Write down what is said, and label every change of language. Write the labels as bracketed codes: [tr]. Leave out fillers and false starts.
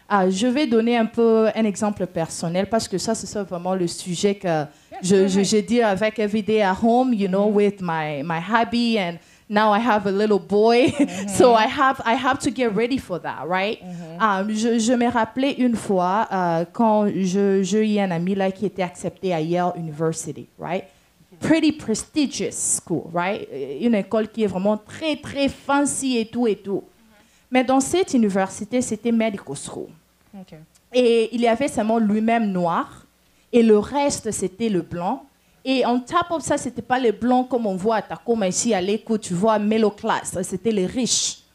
[fr] Je vais donner un exemple personnel parce que ça, c'est vraiment le sujet que je dis avec [en] every day at home, you know, with my hubby, and now I have a little boy, so I have to get ready for that, right? [fr] Je me rappelais une fois quand j'ai eu un ami là qui était accepté à Yale University, right? [en] Pretty prestigious school, right? [fr] Une école qui est vraiment très, très fancy et tout et tout. Mais dans cette université, c'était medical school. Okay. Et il y avait seulement lui-même noir et le reste, c'était le blanc. Et en top of ça, ce n'était pas les blancs comme on voit à Tacoma ici à l'écoute, tu vois, middle class. C'était les riches.